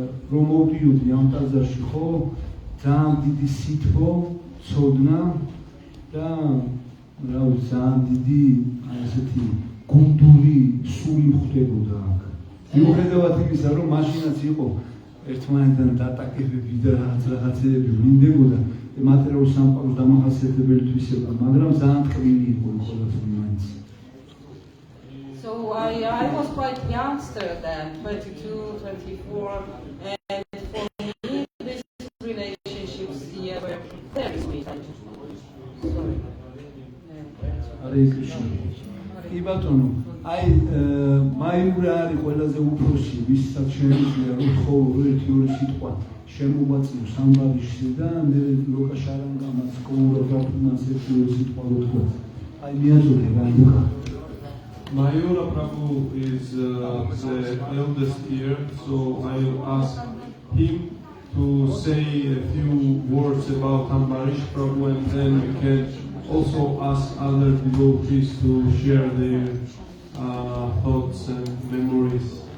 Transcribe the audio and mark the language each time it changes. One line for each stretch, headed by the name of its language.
Georgian: რომ მოვდიოდი ამ ტაძარში ხო, ძალიან დიდი სითბო, ცოდნა და რა ვიცი, ძალიან დიდი ასეთი გუნდური სული ხვდებოდა აქ. მიუხედავად იმისა, რომ მაშინაც იყო ერთმანეთთან დატაკებები და რაღაცეები ვლინდებოდა, მატერიალურ სამყაროს დამახასიათებელი თვისება, მაგრამ ძალიან ტკბილი იყო ყველაფერი მაინც.
English: So I was quite youngster then, 22, 24, and for me these relationships here were very sweet. Sorry. Hare Krishna.
Georgian: კი ბატონო, აი მაიურა არის ყველაზე უფროსი, ვისაც შეიძლება რომ ხოლმე ერთი-ორი სიტყვა შემოვაწიოს ამბარიშზე და მე ლოკა შარანგამაც კოუროგაფუნას ერთი-ორი სიტყვა ვთქვა. აი მიაწოდე რა იქა.
English: Mayura Prabhu is the eldest here, so I will ask him to say a few words about Ambarish Prabhu, and then we can also ask other devotees to share their thoughts and memories.